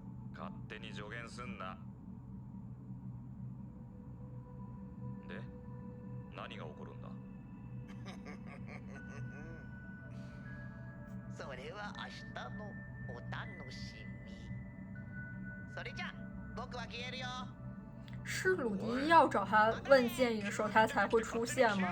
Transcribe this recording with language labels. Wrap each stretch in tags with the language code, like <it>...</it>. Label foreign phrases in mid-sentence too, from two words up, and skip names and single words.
<ja>勝手に助言すんな。で何が起こるんだ。それは明日のお楽しみ。それじゃ僕は消えるよ。</ja> <zh>是鲁迪要找他问建议的时候，他才会出现吗？</zh>